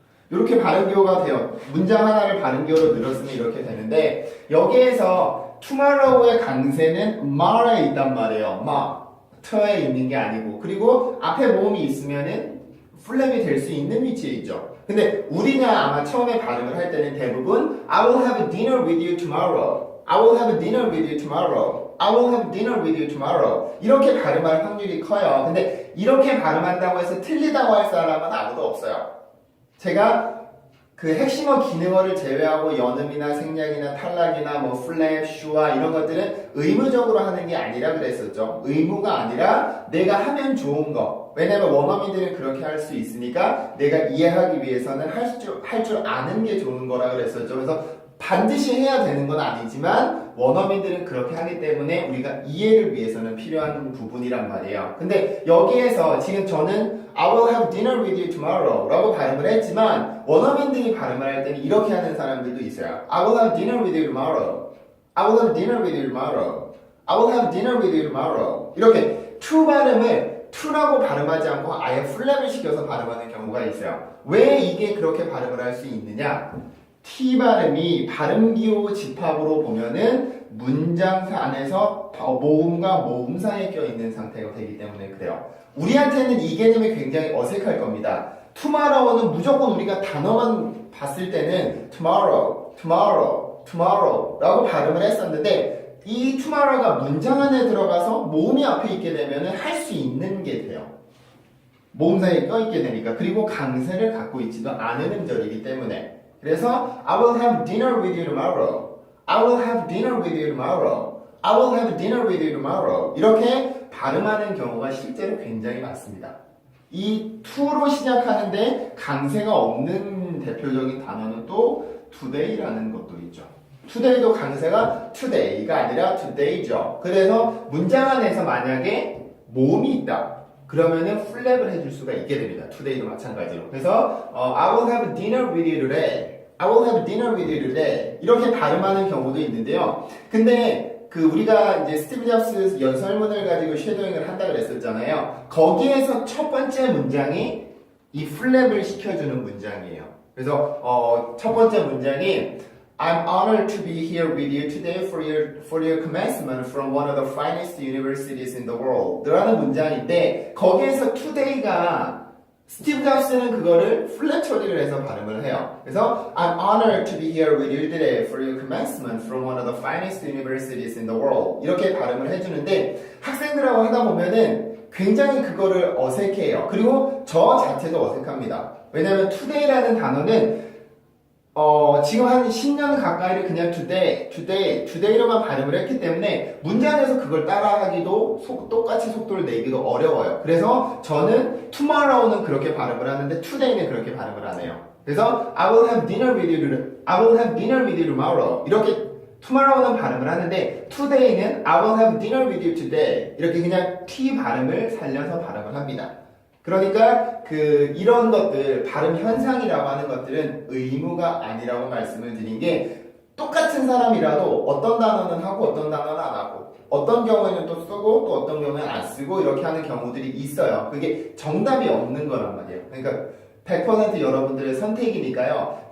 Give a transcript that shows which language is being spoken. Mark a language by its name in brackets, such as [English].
[Korean] 이렇게 발음기호가 돼요. 문장 하나를 발음기호로 늘었으면 이렇게 되는데 여기에서 tomorrow의 강세는 mare에 있단 말이에요. 터에 있는 게 아니고 그리고 앞에 모음이 있으면은 플랩이 될 수 있는 위치에 있죠. 근데 우리가 아마 처음에 발음을 할 때는 대부분 [English] I will have dinner with you tomorrow. I will have dinner with you tomorrow. I will have dinner with you tomorrow. [Korean] 이렇게 발음할 확률이 커요. 근데 이렇게 발음한다고 해서 틀리다고 할 사람은 아무도 없어요. 제가 그 핵심어 기능어를 제외하고 연음이나 생략이나 탈락이나 뭐 플랩, 슈와 이런 것들은 의무적으로 하는 게 아니라 그랬었죠. 의무가 아니라 내가 하면 좋은 거. 왜냐면 원어민들은 그렇게 할 수 있으니까 내가 이해하기 위해서는 할 줄 아는 게 좋은 거라 그랬었죠. 그래서 반드시 해야 되는 건 아니지만 원어민들은 그렇게 하기 때문에 우리가 이해를 위해서는 필요한 부분이란 말이에요. 근데 여기에서 지금 저는 [English] I will have dinner with you tomorrow [Korean] 라고 발음을 했지만 원어민들이 발음을 할 때는 이렇게 하는 사람들도 있어요. [English] I will have dinner with you tomorrow. I will have dinner with you tomorrow. I will have dinner with you tomorrow. [Korean] 이렇게 to 발음을 to라고 발음하지 않고 아예 플랩을 시켜서 발음하는 경우가 있어요. 왜 이게 그렇게 발음을 할 수 있느냐? T 발음이 발음기호 집합으로 보면은 문장 안에서 모음과 모음 사이에 껴있는 상태가 되기 때문에 그래요. 우리한테는 이 개념이 굉장히 어색할 겁니다. tomorrow는 무조건 우리가 단어만 봤을 때는 tomorrow, tomorrow, tomorrow 라고 발음을 했었는데 이 tomorrow가 문장 안에 들어가서 모음이 앞에 있게 되면은 할 수 있는 게 돼요. 모음 사이에 껴있게 되니까. 그리고 강세를 갖고 있지도 않은 음절이기 때문에. [English] 그래서 I will have dinner with you tomorrow. I will have dinner with you tomorrow. I will have dinner with you tomorrow. [Korean] 이렇게 발음하는 경우가 실제로 굉장히 많습니다. 이 to로 시작하는데 강세가 없는 대표적인 단어는 또 today라는 것도 있죠. today도 강세가 today가 아니라 today죠. 그래서 문장 안에서 만약에 모음이 있다. 그러면은 플랩을 해줄 수가 있게 됩니다. today도 마찬가지로. [English] 그래서 I will have dinner with you today. I will have dinner with you today. [Korean] 이렇게 발음하는 경우도 있는데요. 근데 그 우리가 이제 스티브 잡스 연설문을 가지고 쉐도잉을 한다 그랬었잖아요. 거기에서 첫 번째 문장이 이 플랩을 시켜주는 문장이에요. 그래서 첫 번째 문장이 [English] I'm honored to be here with you today for your commencement from one of the finest universities in the world. [Korean] 라는 문장인데 거기에서 today가 스티브 잡스는 그거를 플랫 처리를 해서 발음을 해요. [English] 그래서 I'm honored to be here with you today for your commencement from one of the finest universities in the world. [Korean] 이렇게 발음을 해주는데 학생들하고 하다 보면은 굉장히 그거를 어색해해요. 그리고 저 자체도 어색합니다. 왜냐하면 today라는 단어는 지금 한 10년 가까이를 그냥 today로만 발음을 했기 때문에 문장에서 그걸 따라하기도 똑같이 속도를 내기도 어려워요. 그래서 저는 tomorrow는 그렇게 발음을 하는데 today는 그렇게 발음을 안 해요. 그래서 [English] I will have dinner with you tomorrow [Korean] 이렇게 tomorrow는 발음을 하는데 today는 [English] I will have dinner with you today [Korean] 이렇게 그냥 T 발음을 살려서 발음을 합니다. 그러니까 이런 것들 발음 현상이라고 하는 것들은 의무가 아니라고 말씀을 드린 게 똑같은 사람이라도 어떤 단어는 하고 어떤 단어는 안 하고 어떤 경우에는 또 쓰고 또 어떤 경우에는 안 쓰고 이렇게 하는 경우들이 있어요. 그게 정답이 없는 거란 말이에요. 그러니까 100% 여러분들의 선택이니까요.